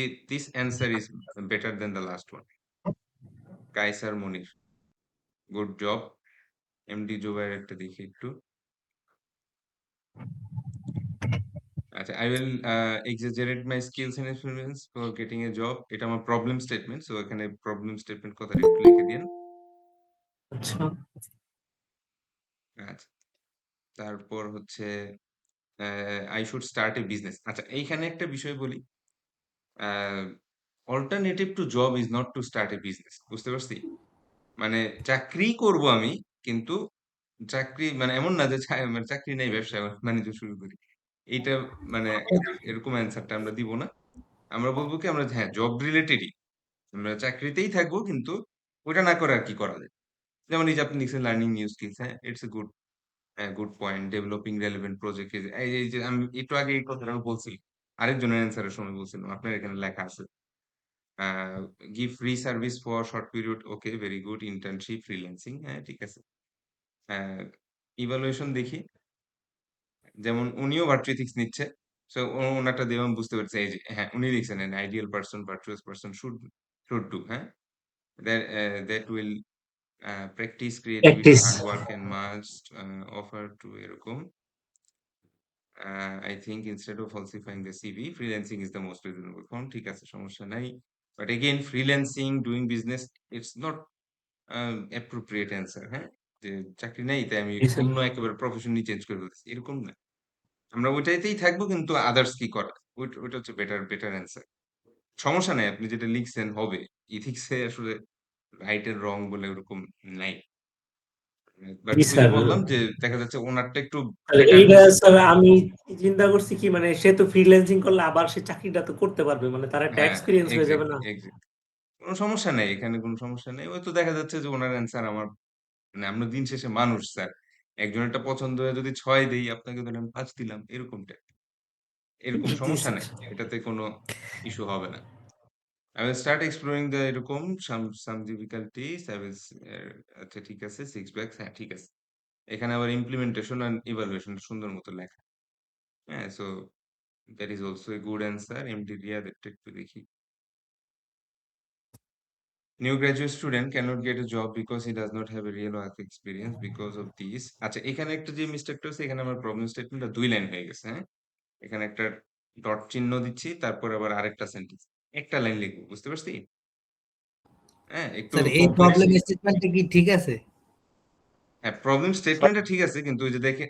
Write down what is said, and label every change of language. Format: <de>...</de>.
<en>This answer is better than the last one.</en> <bn>Kaiser Monir,</bn> <en>Good job.</en> <bn>MD Jubair একটা দেখি একটু।</bn> <en>আচ্ছা, I will exaggerate my skills and experience for getting a job.</en> <bn>এটা আমার problem statement. So এখানে problem statement কথাটা একটু লিখে দিয়েন। আচ্ছা, আচ্ছা, তারপর হচ্ছে</bn> <en>I should start a business.</en> <bn>আচ্ছা, এইখানে একটা বিষয় বলি।</bn> <en>Alternative to job is not to start a business.</en> <bn>বুঝতে পারছি? মানে চাকরি করব আমি, কিন্তু চাকরি মানে এমন না যে মানে চাকরি নেই, ব্যবসা বাণিজ্য শুরু করি। এইটা মানে এরকম অ্যান্সারটা আমরা দিব না। আমরা বলবো কি, আমরা হ্যাঁ, জব রিলেটেডই। আমরা চাকরিতেই থাকবো, কিন্তু ওইটা না করে আর কি করা যায়? যেমন এই যে আপনি লিখছেন লার্নিং নিউ স্কিলস, হ্যাঁ?</bn> <en>It's a good point.</en> <bn>Developing relevant project, এই যে আমি একটু আগে এই কথাটা বলছি। আরেকজনের অ্যান্সারের সময় বলছিলাম। আপনার এখানে লেখা আছে।</bn> <en>A give free service for short period. Okay, very good.</en> <bn>Internship, freelancing, হ্যাঁ, ঠিক আছে। হ্যাঁ, ইভালুয়েশন দেখি। যেমন উনিও ভার্চু এথিক্স নিচ্ছে। সো ওনারটা দিয়ে আমি বুঝতে পারছি, এই যে হ্যাঁ, উনি লিখছেন</bn> <en>an ideal person, virtuous person should do,</en> <bn>হ্যাঁ?</bn> <en>That will practice creativity,</en> <bn>practice.</bn> <en>hard work and must offer to এরকম। I think instead of falsifying the CV, freelancing is the most reasonable form.</en> <bn>ঠিক আছে, সমস্যা নাই।</bn> <en>But again, freelancing, doing business, it's not appropriate answer, হ্যাঁ?</en> <bn>যে চাকরি নাই তাই আমি জি স্যার। অন্য একেবারে প্রফেশনই চেঞ্জ করে ফেলতেছি। এরকম না। আমরা ওইটাইতেই থাকবো, কিন্তু আদার্স কি করা? ওইটা হচ্ছে বেটার অ্যান্সার। সমস্যা নাই, আপনি যেটা লিখছেন হবে। এথিক্স এ আসলে রাইট এর রং বলে ওরকম নাই।</bn> <en>but</en> <bn>জি ওই যে স্যার। বললাম যে দেখা যাচ্ছে ওনারটা একটু তাহলে</bn> <en>better</en> <bn>এইটা হইছে। স্যার আমি চিন্তা করছি কি, মানে সে তো ফ্রিল্যান্সিং করলে আবার সে চাকরিটা তো করতে পারবে, মানে তার একটা হ্যাঁ, এক্সপেরিয়েন্স হয়ে যাবে</bn> <en>exactly,</en> <bn>না? এক্সাক্টলি। কোন সমস্যা নেই। এখানে কোন সমস্যা নেই। ওই তো দেখা যাচ্ছে যে উনার অ্যান্সার আমার, মানে আমরা দিন শেষে মানুষ স্যার। একজনেরটা পছন্দ হয়ে যদি ৬ দেই, আপনাকে ধরেন আমি ৫ দিলাম। এরকমটা। এরকম জি সমস্যা স্যার। নাই। এটাতে কোনো ইস্যু হবে না।</bn> <en>I will start exploring the এরকম some difficulties.</en> <bn>I will আচ্ছা, ঠিক আছে। 6 bags, হ্যাঁ, ঠিক আছে। এখানে আবার ইমপ্লিমেন্টেশন অ্যান্ড ইভালুয়েশন সুন্দর মতো লেখা। হ্যাঁ?</bn> <en>So that is also a good answer.</en> <bn>MD Riyad এটা একটু দেখি।</bn> <en>New graduate student cannot get a job because he does not have a real work experience because of this.</en> <bn>আচ্ছা, এখানে একটা যে মিস্টেকটা হচ্ছে, এখানে আমার প্রবলেম স্টেটমেন্টটা ২ লাইন হয়ে গেছে, হ্যাঁ? এখানে একটা ডট চিহ্ন দিচ্ছি, তারপর আবার আরেকটা সেন্টেন্স। একটা লাইন লিখব। বুঝতে পারছি? হ্যাঁ? একটু স্যার এই</bn> <en>Complex.</en> <bn>প্রবলেম স্টেটমেন্টটা কি ঠিক আছে? হ্যাঁ, প্রবলেম স্টেটমেন্টটা ঠিক আছে, কিন্তু ওই যে দেখেন</bn>